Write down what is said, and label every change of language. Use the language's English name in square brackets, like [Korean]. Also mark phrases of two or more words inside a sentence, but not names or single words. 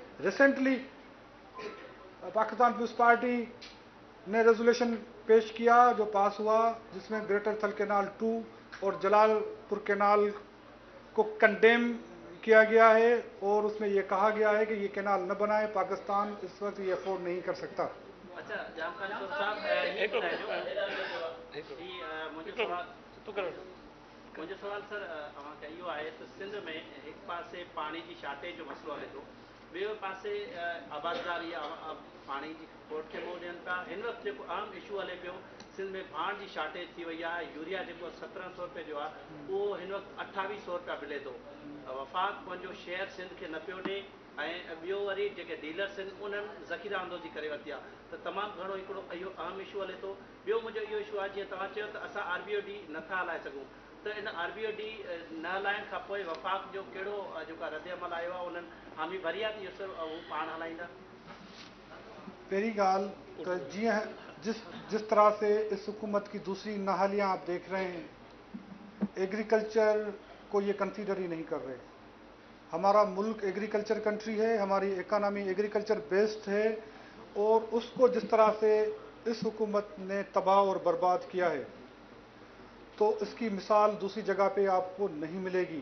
[Urdu] ریسنٹلی پاکستان پیپلز پارٹی نے ریزولیوشن پیش کیا جو پاس ہوا، جس میں گریٹر تھل کینال 2 اور جلال پور کینال کو کنڈیم کیا گیا ہے، اور اس میں یہ کہا گیا ہے کہ یہ کینال نہ بنائے، پاکستان اس وقت یہ افورڈ نہیں کر سکتا. [Sindhi] अच्छा जामखान साहब, [Urdu] مجھے سوال سر [Sindhi] इहो आहे त सिंध में एक पासे पानी की शार्टेज जो मसलो हले थो, ॿिए पासे आबाददारी पानी जी खोट खे मुंहुं ॾियनि था। हिन वक़्तु जेको आम इशू हले पियो, सिंध में भाण जी शार्टेज थी वई आहे। यूरिया जेको 1700 रुपए जो आहे उहो हिन वक़्तु 2800 रुपया मिले थो। वफ़ाक़ पंहिंजो शेयर सिंध खे न पियो ॾिए, ॿियो वरी जेके डीलर्स आहिनि उन्हनि ज़ख़ीरा अंदोज़ी करे वरिती आहे त तमामु घणो हिकिड़ो इहो अहम इशू हले थो। ॿियो मुंहिंजो इहो इशू आहे, जीअं तव्हां चयो त असां RBOD नथा हलाए सघूं, त इन RBOD न हलाइण खां पोइ वफ़ाक़ जो कहिड़ो जेको रद्द अमल आयो आहे उन्हनि हामी भरी आहे, इहो सभु हू पाण हलाईंदा? [Urdu] پہلی گال تو جس طرح سے اس حکومت کی دوسری نااہلیاں آپ دیکھ رہے ہیں، ایگریکلچر کو یہ کنسیڈر ہی نہیں کر رہے. ہمارا ملک [English] agriculture country [Urdu] ہے، ہماری اکانومی [English] agriculture based [Urdu] ہے، اور اس کو جس طرح سے اس حکومت نے تباہ اور برباد کیا ہے، تو اس کی مثال دوسری جگہ پہ آپ کو نہیں ملے گی.